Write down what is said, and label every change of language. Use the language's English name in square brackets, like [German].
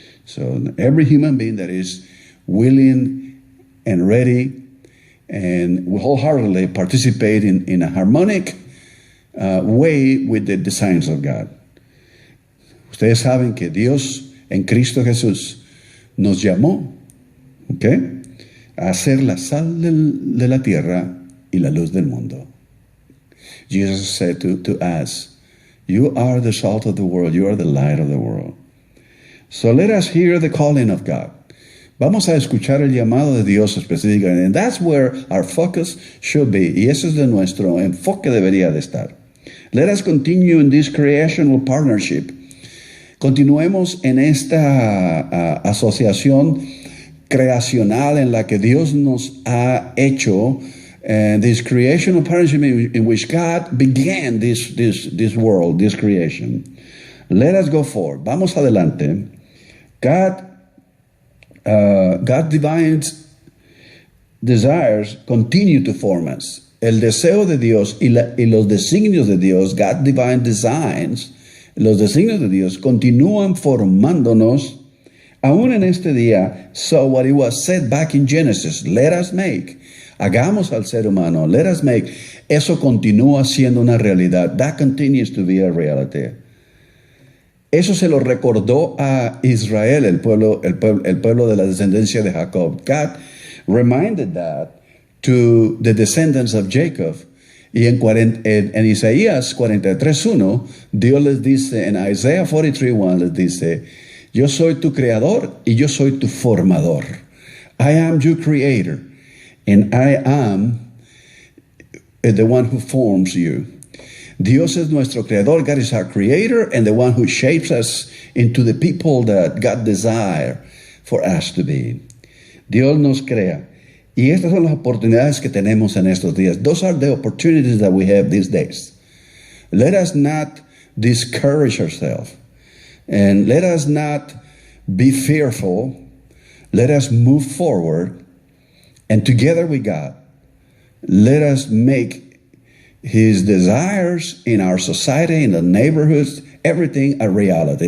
[English] So every human being that is willing and ready and wholeheartedly participate in a harmonic way with the designs of God. [Spanish] Ustedes saben que Dios en Cristo Jesús nos llamó, ¿okay?, a ser la sal de la tierra y la luz del mundo. [English] Jesus said to us, you are the salt of the world, you are the light of the world. So let us hear the calling of God. [Spanish] Vamos a escuchar el llamado de Dios específicamente. [English] And that's where our focus should be. [Spanish] Y eso es de nuestro enfoque debería de estar. [English] Let us continue in this creational partnership. [Spanish] Continuemos en esta asociación creacional en la que Dios nos ha hecho. [English] This creational partnership in which God began this world, this creation. Let us go forward. [Spanish] Vamos adelante. [English] God divine desires continue to form us. [Spanish] El deseo de Dios y los designios de Dios, [English] God divine designs, [Spanish] los designios de Dios continúan formándonos aún en este día. [English] So what it was said back in Genesis, let us make, [Spanish] hagamos al ser humano, [English] let us make, [Spanish] eso continúa siendo una realidad. [English] That continues to be a reality. [Spanish] Eso se lo recordó a Israel, el pueblo de la descendencia de Jacob. [English] God reminded that to the descendants of Jacob. [Spanish] Y en Isaías 43:1, Dios les dice, en Isaiah 43:1 les dice, yo soy tu creador y yo soy tu formador. [English] I am your creator and I am the one who forms you. [Spanish] Dios es nuestro creador. [English] God is our creator and the one who shapes us into the people that God desires for us to be. [Spanish] Dios nos crea. Y estas son las oportunidades que tenemos en estos días. [English] Those are the opportunities that we have these days. Let us not discourage ourselves. And let us not be fearful. Let us move forward. And together with God, let us make His desires in our society, in the neighborhoods, everything a reality.